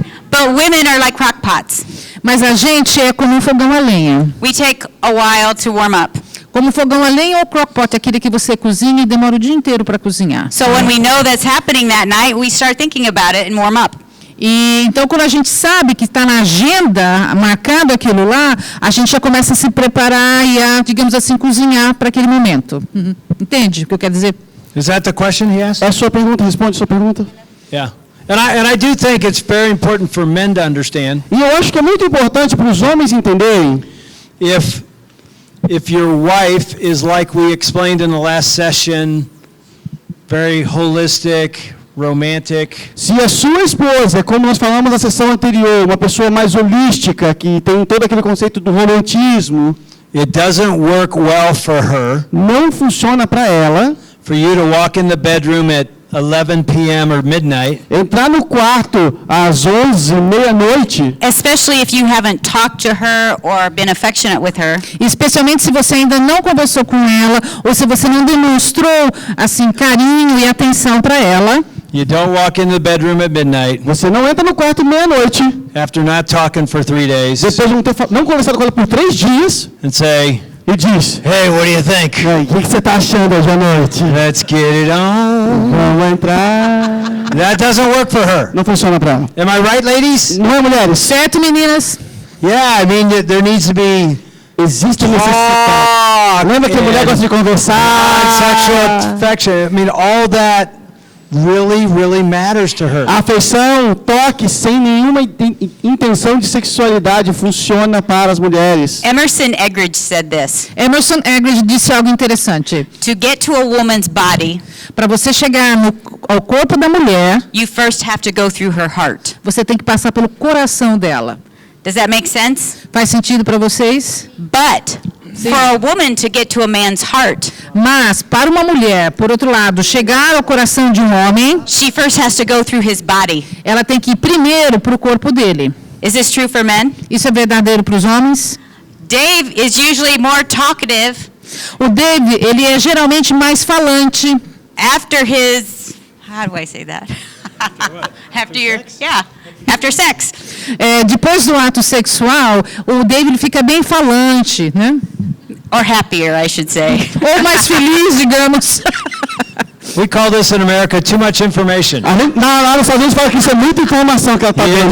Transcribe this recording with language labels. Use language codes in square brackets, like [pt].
[en] But women are like crock pots. [pt] Mas a gente é como um fogão a lenha. [en] We take a while to warm up. [pt] Como fogão a lenha ou crockpot, aquele que você cozinha e demora o dia inteiro para cozinhar. [en] So when we know that's happening that night, we start thinking about it and warm up. [pt] E então, quando a gente sabe que está na agenda marcado aquilo lá, a gente já começa a se preparar e a, digamos assim, cozinhar para aquele momento. Entende o que eu quero dizer? [en] Is that the question he asked? [pt] É a sua pergunta, responde a sua pergunta. [en] Yeah. And I do think it's very important for men to understand. [pt] E eu acho que é muito importante para os homens entenderem. [en] If your wife is like we explained in the last session, very holistic, romantic. [pt] Se a sua esposa, como nós falamos na sessão anterior, uma pessoa mais holística, que tem todo aquele conceito do romantismo, [en] it doesn't work well for her. [pt] Não funciona para ela. [en] For you to walk in the bedroom at 11 p.m. or midnight. [pt] Entrar no quarto às 11, meia-noite. [en] Especially if you haven't talked to her or been affectionate with her. [pt] Especialmente se você ainda não conversou com ela ou se você não demonstrou assim carinho e atenção para ela. [en] You don't walk in the bedroom at midnight. [pt] Você não entra no quarto meia-noite. [en] After not talking for 3 days. [pt] Depois de não conversado com ela por 3 dias. [en] And say. [pt] E diz. [en] Hey, what do you think? [pt] O que você está achando hoje à noite? [en] Let's get it on. [pt] Vamos entrar. [en] That doesn't work for her. [pt] Não funciona para ela. [en] Am I right, ladies? [pt] Não é, mulheres? Certo, meninas? [en] Yeah, I mean there needs to be. [pt] Existe necessidade. Lembra que a mulher gosta de conversar? [en] Sexual affection. I mean all that really matters to her. [pt] A afeição, toque sem nenhuma intenção de sexualidade funciona para as mulheres. [en] Emerson Eggridge said this. [pt] Emerson Eggridge disse algo interessante. [en] To get to a woman's body, [pt] para você chegar ao corpo da mulher, [en] you first have to go through her heart. [pt] Você tem que passar pelo coração dela. [en] Does that make sense? [pt] Faz sentido para vocês? [en] But for a woman to get to a man's heart, [pt] mas para uma mulher, por outro lado, chegar ao coração de um homem, [en] she first has to go through his body. [pt] Ela tem que ir primeiro para o corpo dele. [en] Is this true for men? [pt] Isso é verdadeiro para os homens? [en] Dave is usually more talkative. [pt] O Dave, ele é geralmente mais falante. [en] After his, how do I say that? After your, yeah, after sex. [pt] Depois do ato sexual, o Dave ele fica bem falante, né? [en] Or happier, I should say. [pt] Ou mais feliz, digamos. [en] We call this in America too much information. [pt] Lá nos Estados Unidos fala que isso é muita informação que ela está dando.